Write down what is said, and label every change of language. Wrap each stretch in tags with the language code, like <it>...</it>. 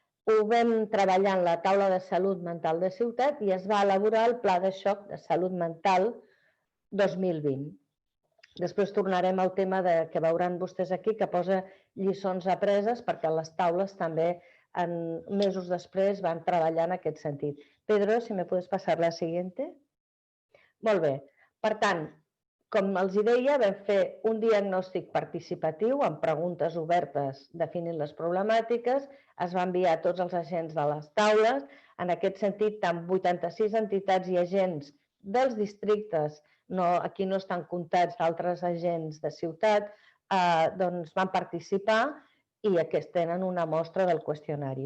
<ca>Ho vam treballar en la taula de salut mental de ciutat i es va elaborar el pla de xoc de salut mental 2020. Després tornarem al tema que veuran vostès aquí, que posa lliçons apreses, perquè les taules també, mesos després, van treballar en aquest sentit.</ca> <es>Pedro, si me puedes pasar la siguiente.</es> <ca>Molt bé. Per tant, com els deia, vam fer un diagnòstic participatiu amb preguntes obertes definint les problemàtiques, es va enviar a tots els agents de les taules. En aquest sentit, amb 86 entitats i agents dels districtes, aquí no estan comptats d'altres agents de ciutat, doncs van participar i aquests tenen una mostra del qüestionari.</ca>